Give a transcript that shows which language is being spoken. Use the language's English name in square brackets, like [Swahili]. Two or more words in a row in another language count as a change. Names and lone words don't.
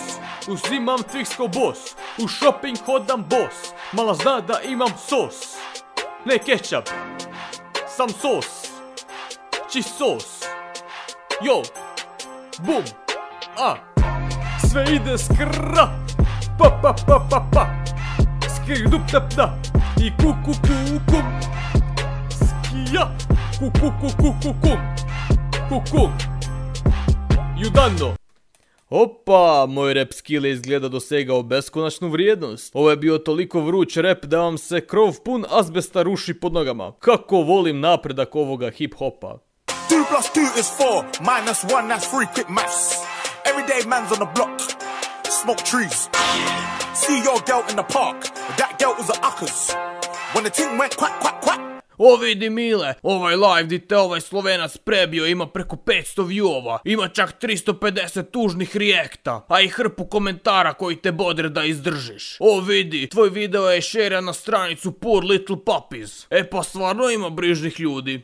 [Croatian] Uzimam Twix ko boss, u shopping hodam boss. Mala zna da imam sos, ne ketchup, sam sos, čist sos. Yo, bum, a, sve ide skra. Pa pa pa pa pa, skir dup tap da, i ku ku ku kum, skija, ku ku ku ku ku kum, ku kum, judanno. Opa, moj rap skill je izgleda dosegao beskonačnu vrijednost. Ovo je bio toliko vruć rap da vam se krov pun azbesta ruši pod nogama. Kako volim napredak ovoga hip hopa. [English] 2 + 2 is 4, -1, that's 3, quick maths. Everyday man's on the block, smoke trees. See your girl in the park, that girl was a uckers. When the ting went quack, quack, quack. [Croatian] O vidi Mile, ovaj live di te ovaj Slovenac prebio ima preko 500 viewova, ima čak 350 tužnih reakta, a i hrpu komentara koji te bodre da izdržiš. O vidi, tvoj video je šeran na stranicu Poor Little Puppies. E pa stvarno ima brižnih ljudi.